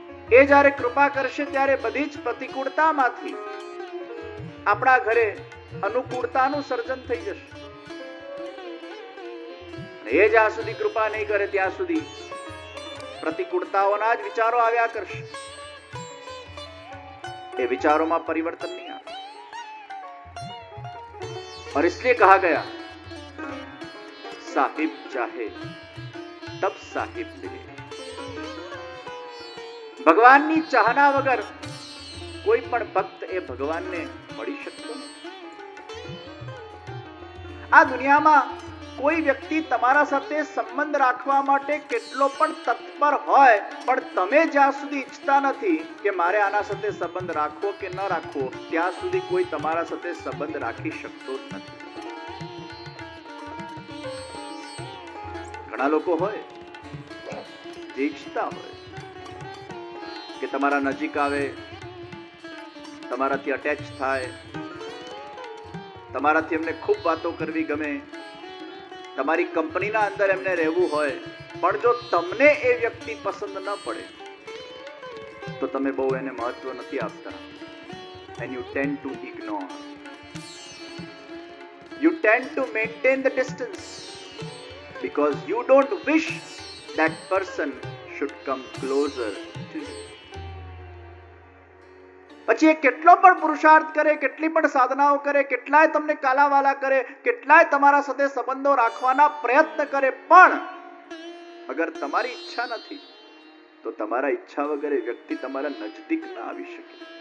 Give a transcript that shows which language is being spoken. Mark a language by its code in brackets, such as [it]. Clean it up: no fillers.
[gu] એ જ્યારે કૃપા કરશે ત્યારે બધી જ પ્રતિકૂળતામાંથી આપણા ઘરે અનુકૂળતાનું સર્જન થઈ જશે. એ જ્યાં સુધી કૃપા નહીં કરે ત્યાં સુધી પ્રતિકૂળતાઓના જ વિચારો આવ્યા કરશે. [hi] ये विचारों में परिवर्तन नहीं आता. और इसलिए कहा गया, साहिब चाहे तब साहिब मिले. [gu] भगवान ની ચાહના વગર કોઈ પણ ભક્ત એ ભગવાનને મળી શકતો નથી. આ દુનિયામાં કોઈ વ્યક્તિ તમારા સાથે સંબંધ રાખવા માટે કેટલો પણ તત્પર હોય, પણ તમે જ્યાં સુધી ઈચ્છતા નથી કે મારે આના સાથે સંબંધ રાખવો કે ન રાખવો, ત્યાં સુધી કોઈ તમારા સાથે સંબંધ રાખી શકતો જ નથી. ઘણા લોકો હોય જે ઈચ્છતા હોય કે તમારા નજીક આવે, તમારાથી અટેચ થાય, તમારાથી એમને ખૂબ વાતો કરવી ગમે, તમારી કંપનીના અંદર એમને રહેવું હોય, પણ જો તમને એ વ્યક્તિ પસંદ ન પડે તો તમે બહુ એને મહત્વ નથી આપતા. [en] and you tend to ignore, you tend to maintain the distance because you don't wish that person should come closer to you. [gu] પછી એ કેટલો પણ પુરુષાર્થ કરે, કેટલી પણ સાધનાઓ કરે, કેટલાય તમને કાલાવાલા કરે, કેટલાય તમારા સાથે સંબંધો રાખવાના પ્રયત્ન કરે, પણ અગર તમારી ઈચ્છા નથી તો તમારા ઈચ્છા વગર એ વ્યક્તિ તમારા નજદીક ના આવી શકે.